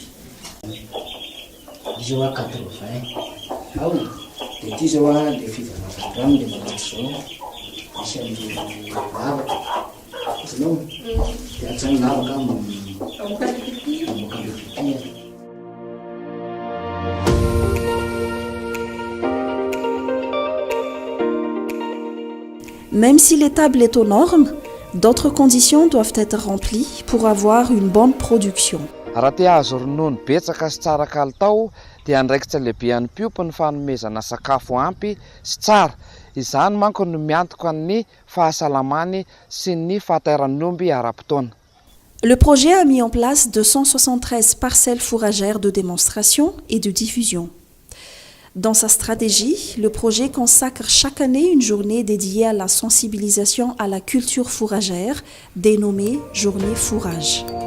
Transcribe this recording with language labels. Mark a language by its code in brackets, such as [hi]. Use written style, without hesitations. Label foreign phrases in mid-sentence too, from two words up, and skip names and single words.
[mg] Izy io 80 ao dia ity zao dia fivarotana dia manato zao misy amin'ny lavaka itanao dia atsano lavaka mamoaka bibity. [fr] Même si l'étable est aux normes, d'autres conditions doivent être remplies pour avoir une bonne production. [mg] Raha te azo ronono betsaka sy tsara kalitao dia andraikitra lehibe any mpiompo ny fanomezana sakafo ampy sy tsara. Izany manko no miantoka ny fahasalamany sy ny fahatairan'omby ara-potoana. [fr] Le projet a mis en place 273 parcelles fourragères de démonstration et de diffusion. Dans sa stratégie, le projet consacre chaque année une journée dédiée à la sensibilisation à la culture fourragère, dénommée Journée Fourrage.